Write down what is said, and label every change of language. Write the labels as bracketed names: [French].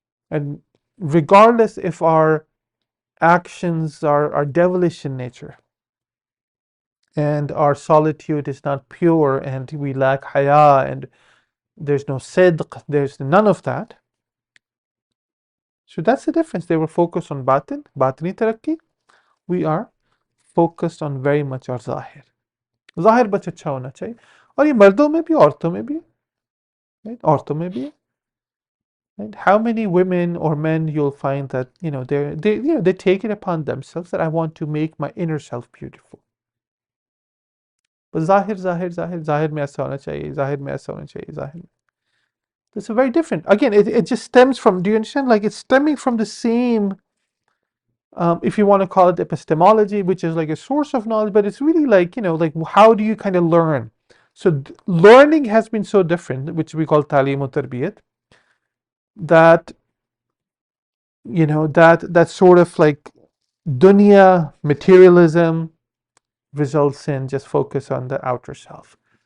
[English] And regardless if our actions are devilish in nature and our solitude is not pure and we lack haya and there's no sidq, there's none of that. So that's the difference. They were focused on batini tarakki. We are focused on very much our zahir. [Hindi] ज़ाहिर बस अच्छा होना चाहिए और ये मर्दों में भी औरतों में भी है. Right? औरतों में भी है. Right? [English] How many women or men you'll find that they take it upon themselves that I want to make my inner self beautiful. [Hindi] But ज़ाहिर में ऐसा होना चाहिए, ज़ाहिर में ऐसा होना चाहिए, ज़ाहिर में. [English] It's very different. Again, it just stems from, do you understand? Like it's stemming from the same, if you want to call it epistemology, which is like a source of knowledge, but it's really like, like how do you kind of learn? So learning has been so different, which we call talim or tarbiyat, that that sort of like dunya materialism results in just focus on the outer self.